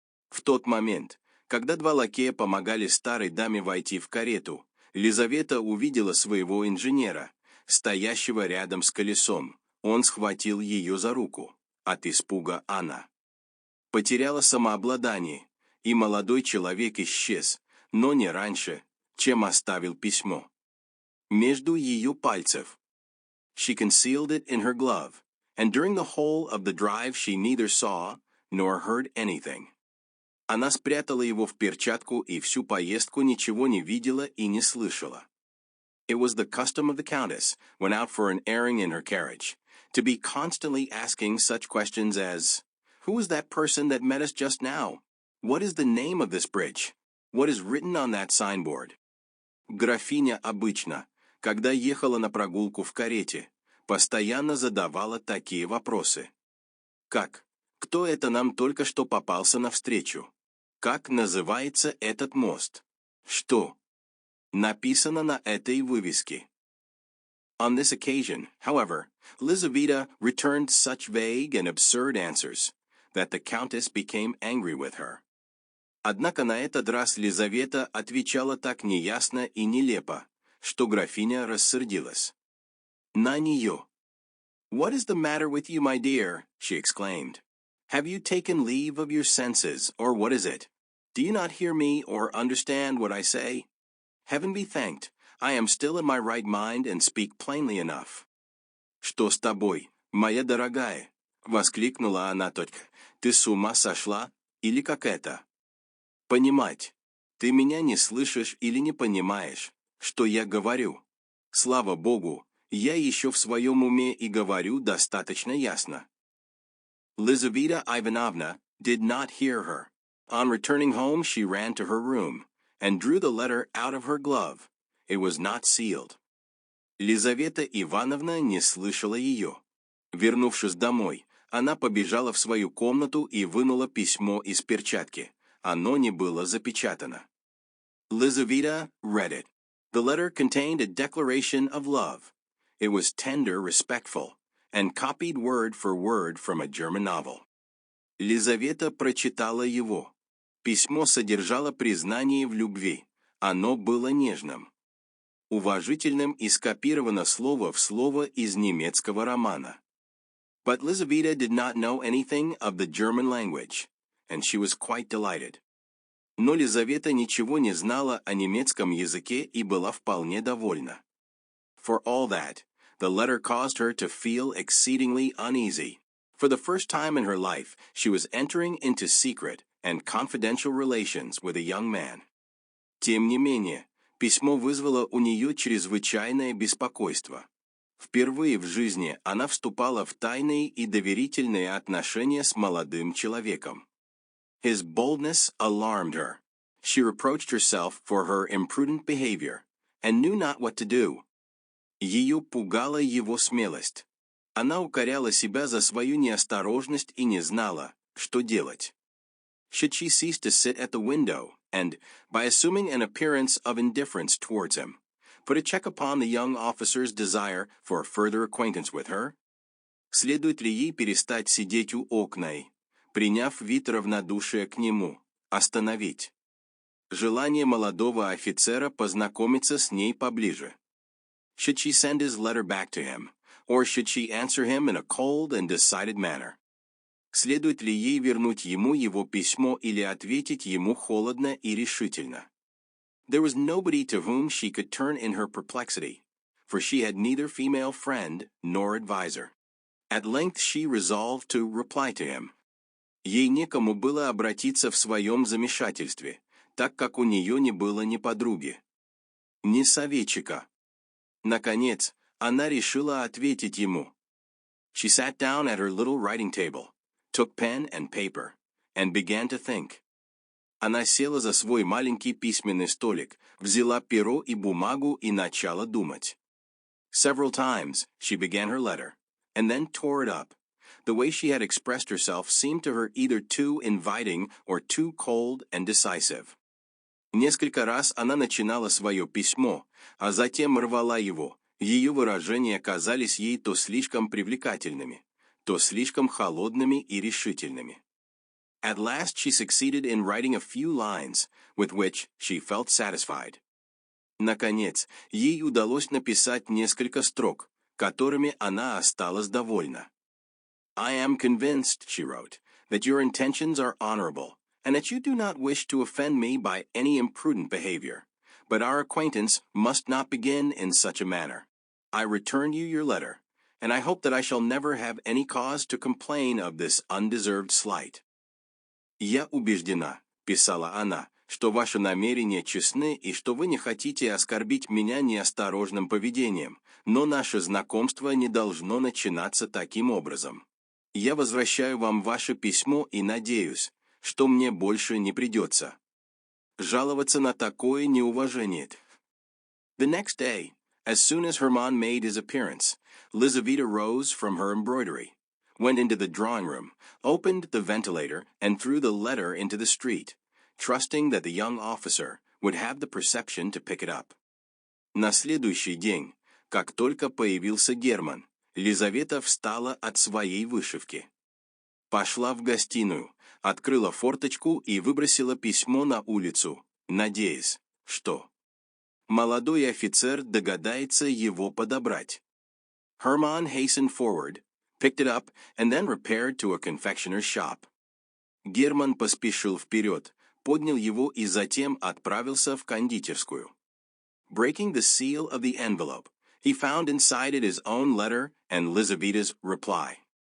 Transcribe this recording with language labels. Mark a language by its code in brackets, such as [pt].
[ru] В тот момент, когда два лакея помогали старой даме войти в карету, Лизавета увидела своего инженера, стоящего рядом с колесом. Он схватил ее за руку. От испуга она потеряла самообладание, и молодой человек исчез, но не раньше, чем оставил письмо между ее пальцев. [en] She concealed it in her glove, and during the whole of the drive she neither saw nor heard anything. [ru] Она спрятала его в перчатку и всю поездку ничего не видела и не слышала. [en] It was the custom of the countess, when out for an airing in her carriage, to be constantly asking such questions as, "Who is that person that met us just now? What is the name of this bridge? What is written on that signboard?" [ru] Графиня обычно, когда ехала на прогулку в карете, постоянно задавала такие вопросы. Как? Кто это нам только что попался навстречу? Как называется этот мост? Что написано на этой вывеске? [en] On this occasion, however, Lizaveta returned such vague and absurd answers that the countess became angry with her. [ru] Однако на этот раз Лизавета отвечала так неясно и нелепо, что графиня рассердилась на нее. [en] "What is the matter with you, my dear?" she exclaimed. "Have you taken leave of your senses, or what is it? Do you not hear me or understand what I say? Heaven be thanked, I am still in my right mind and speak plainly enough." [ru] «Что с тобой, моя дорогая?» — воскликнула она только. «Ты с ума сошла? Или как это? Понимать. Ты меня не слышишь или не понимаешь, что я говорю? Слава Богу, я еще в своем уме и говорю достаточно ясно». [en] Lizaveta Ivanovna did not hear her. On returning home she ran to her room, and drew the letter out of her glove. It was not sealed. [ru] Лизавета Ивановна не слышала ее. Вернувшись домой, она побежала в свою комнату и вынула письмо из перчатки. Оно не было запечатано. [en] Lizaveta read it. The letter contained a declaration of love. It was tender, respectful, and copied word for word from a German novel. [ru] Лизавета прочитала его. Письмо содержало признание в любви. Оно было нежным, уважительным и скопировано слово в слово из немецкого романа. [en] But Lizaveta did not know anything of the German language, and she was quite delighted. [ru] Но Лизавета ничего не знала о немецком языке и была вполне довольна. [en] For all that, the letter caused her to feel exceedingly uneasy. For the first time in her life, she was entering into secret and confidential relations with a young man. [ru] Тем не менее, письмо вызвало у нее чрезвычайное беспокойство. Впервые в жизни она вступала в тайные и доверительные отношения с молодым человеком. [en] His boldness alarmed her. She reproached herself for her imprudent behavior, and knew not what to do. [ru] Ее пугала его смелость. Она укоряла себя за свою неосторожность и не знала, что делать. [en] Should she cease to sit at the window, and, by assuming an appearance of indifference towards him, put a check upon the young officer's desire for further acquaintance with her? [ru] Следует ли ей перестать сидеть у окна и, приняв вид равнодушия к нему, остановить желание молодого офицера познакомиться с ней поближе? [en] Should she send his letter back to him, or should she answer him in a cold and decided manner? [ru] Следует ли ей вернуть ему его письмо или ответить ему холодно и решительно? [en] There was nobody to whom she could turn in her perplexity, for she had neither female friend nor adviser. At length she resolved to reply to him. [ru] Ей некому было обратиться в своем замешательстве, так как у нее не было ни подруги, ни советчика. Наконец, она решила ответить ему. [en] She sat down at her little writing table, took pen and paper, and began to think. [ru] Она села за свой маленький письменный столик, взяла перо и бумагу и начала думать. [en] Several times she began her letter, and then tore it up. The way she had expressed herself seemed to her either too inviting or too cold and decisive. [ru] Несколько раз она начинала свое письмо, а затем рвала его. Ее выражения казались ей то слишком привлекательными, то слишком холодными и решительными. [en] At last she succeeded in writing a few lines, with which she felt satisfied. [ru] Наконец, ей удалось написать несколько строк, которыми она осталась довольна. [en] I am convinced, she wrote, that your intentions are honorable, and that you do not wish to offend me by any imprudent behavior. But our acquaintance must not begin in such a manner. I return you your letter, and I hope that I shall never have any cause to complain of this undeserved slight. [ru] «Я убеждена», — писала она, — «что ваши намерения честны и что вы не хотите оскорбить меня неосторожным поведением, но наше знакомство не должно начинаться таким образом. Я возвращаю вам ваше письмо и надеюсь, что мне больше не придется жаловаться на такое неуважение». [en] The next day, as soon as Hermann made his appearance, Lizaveta rose from her embroidery, went into the drawing-room, opened the ventilator, and threw the letter into the street, trusting that the young officer would have the perception to pick it up. [ru] На следующий день, как только появился Герман, Лизавета встала от своей вышивки. Пошла в гостиную, открыла форточку и выбросила письмо на улицу, надеясь, что молодой офицер догадается его подобрать. [en] Hermann hastened forward, picked it up, and then repaired to a confectioner's shop. [ru] Герман поспешил вперед, поднял его и затем отправился в кондитерскую. [en] Breaking the seal of the envelope, he found inside it his own letter and Lizaveta's reply.